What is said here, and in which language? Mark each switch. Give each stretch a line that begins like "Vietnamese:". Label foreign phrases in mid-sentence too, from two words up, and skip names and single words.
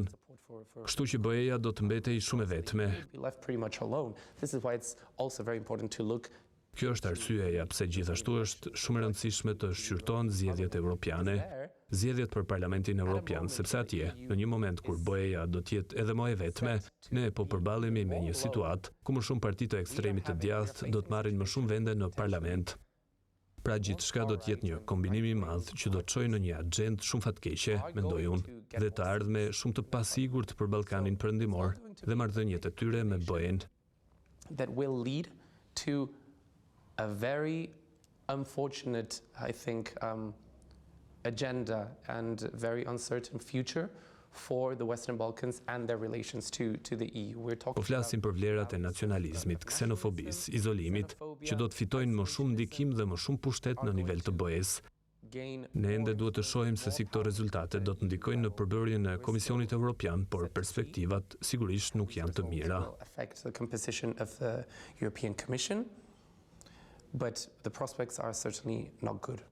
Albanian: Kështu që BE-ja do të mbetej shumë e vetme. Kjo është arsyeja pse gjithashtu është shumë e rëndësishme të shqyrtohen zgjedhjet evropiane, zgjedhjet për Parlamentin Evropian, sepse atje, në një moment kur BE-ja do të jetë edhe më e vetme, ne po përballemi me një situatë ku më shumë parti të ekstremit të djathtë do të marrin më shumë vende në parlament. Pra gjithçka do të jetë një kombinim i madh që do të çojë në një agjendë shumë fatkeqe, mendoj unë, dhe të ardhme shumë të pasigurt për Ballkanin Perëndimor dhe marrëdhëniet e tyre me BE-n.
English: That will lead to a very unfortunate, I think, agenda and very uncertain future for the Western Balkans and their relations to the EU.
Albanian: Po flasim për vlerat e nacionalizmit, ksenofobisë, izolimit, që do të fitojnë më shumë ndikim dhe më shumë pushtet në nivel të BE-s. Ne ende duhet të shohim se si këto rezultate do të ndikojnë në përbërjen e Komisionit Evropian, por perspektivat sigurisht nuk janë të mira.
English: But the prospects are certainly not good.